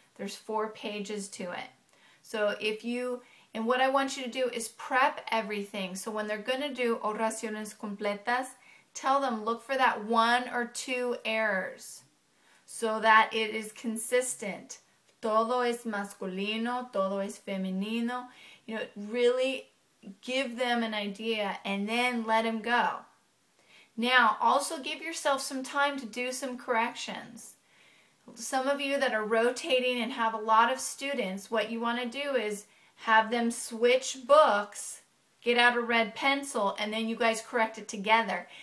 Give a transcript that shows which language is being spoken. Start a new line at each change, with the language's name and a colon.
English: There's 4 pages to it. So and what I want you to do is prep everything. So when they're going to do oraciones completas, tell them look for that 1 or 2 errors so that it is consistent.
Spanish: Todo es masculino, todo es femenino.
English: You know, really give them an idea and then let them go. Now, also give yourself some time to do some corrections. Some of you that are rotating and have a lot of students, what you want to do is have them switch books, get out a red pencil, and then you guys correct it together.